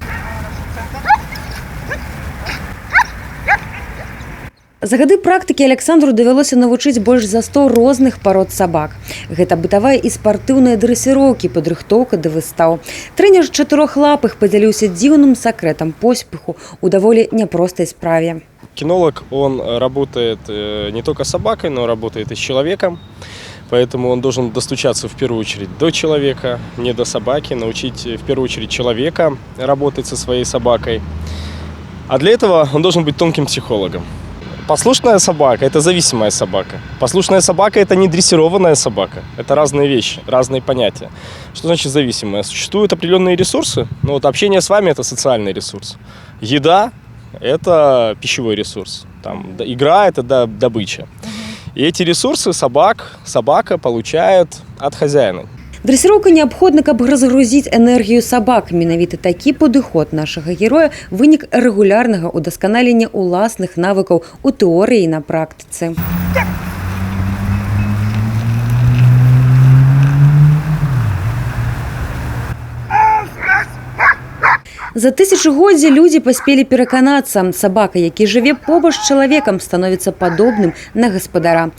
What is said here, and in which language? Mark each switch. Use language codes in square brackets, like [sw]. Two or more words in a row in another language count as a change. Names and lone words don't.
[be] За гады практыкі Александру давялося навучыць больш за 100 розных парод сабак. Гэта бытавая і спартыўныя дрэсіроўкі, падрыхтоўка да выстаў. Трэнер чатырохлапых падзяліўся дзіўным сакрэтам поспеху у даволі няпростай справе. [ru] Кинолог, он работает не только с собакой, но работает и с человеком. Поэтому он должен достучаться в первую очередь до человека, не до собаки, научить в первую очередь человека работать со своей собакой. А для этого он должен быть тонким психологом. Послушная собака – это зависимая собака. Послушная собака – это не дрессированная собака. Это разные вещи, разные понятия. Что значит зависимая? Существуют определенные ресурсы. Но вот общение с вами – это социальный ресурс. Еда – это пищевой ресурс. Там, игра – это добыча. И эти ресурсы собака получает от хозяина. [be] Дрэсіроўка неабходна, каб разгрузіць энергію сабак. Менавіта такі падыход нашага героя – вынік рэгулярнага ўдасканалення ўласных навыкаў у тэорыі і на практыцы. За тысячагоддзі людзі паспелі пераканацца, сабака, які жыве побач з чалавекам, становіцца падобным на гаспадара.